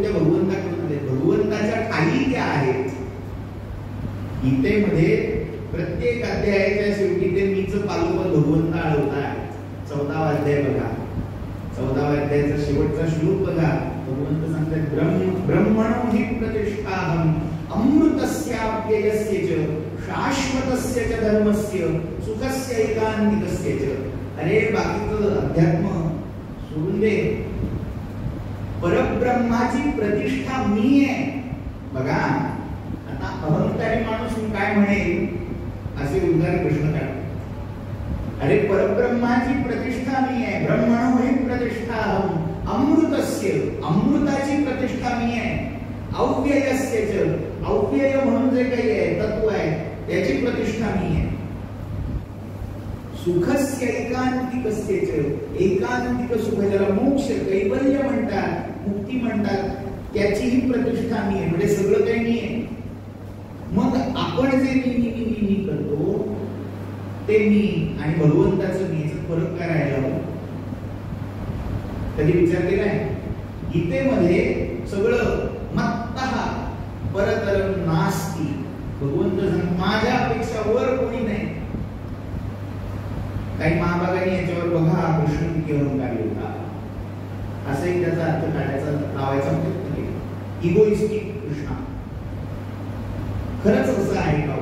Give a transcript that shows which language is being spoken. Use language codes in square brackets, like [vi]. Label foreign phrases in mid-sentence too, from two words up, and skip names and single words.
[mr] त्या भगवंताकडून आले. भगवंताच्या ठाई त्या आहेत. गीतेमध्ये प्रत्येक अध्यायाच्या शेवटी ते मीच पालोपण भगवंत आळवतात. 14वा अध्याय बघा, 14व्या अध्यायाचा शेवटचा श्लोक बघा. [sa] भगवंत सांगतात ब्रह्मणो हि प्रतिष्ठाहम अमृतस्याप्ययस्य च शाश्वतस्य च धर्मस्य सुखस्य एकांतिकस्य च. [mr] अरे बाकीचं अध्यात्म सोडून दे, परब्रह्माची प्रतिष्ठा मी आहे. बघा आता अहंकारी माणूस काय म्हणेल, असे उद्गार प्रश्न काढतो. अरे परब्रह्माची प्रतिष्ठा मी आहे. [sa] ब्रह्मणो हि प्रतिष्ठाहम अमृतस्य, [mr] अमृताची प्रतिष्ठा मी आहे. [sa] अव्ययस्य च, [mr] अव्यय म्हणून जे काही आहे तत्व आहे त्याची प्रतिष्ठा मी आहे. [sa] सुखस्य एकांतिकस्य च, [mr] एकांतिक सुख ज्याला मोक्ष कैवल्य म्हणतात, मुक्ती म्हणतात, त्याचीही प्रतिष्ठा मी आहे. म्हणजे सगळं काही मी आहे. मग आपण जे मी करतो ते मी आणि भगवंताचं मी याचा फरक काय राहिला? कधी विचार केलाय? गीतेमध्ये सगळं [sa] मत्तः परतरं नास्ति. [mr] भगवंत सांगतात माझ्यापेक्षा वर कोणी नाही. काही महाभागाने याच्यावर बघा कृष्ण किती अहंकारी होता असंही त्याचा अर्थ काढायचा लावायचा प्रयत्न केला. इगोइस्टिक कृष्णा. खरंच असं आहे का?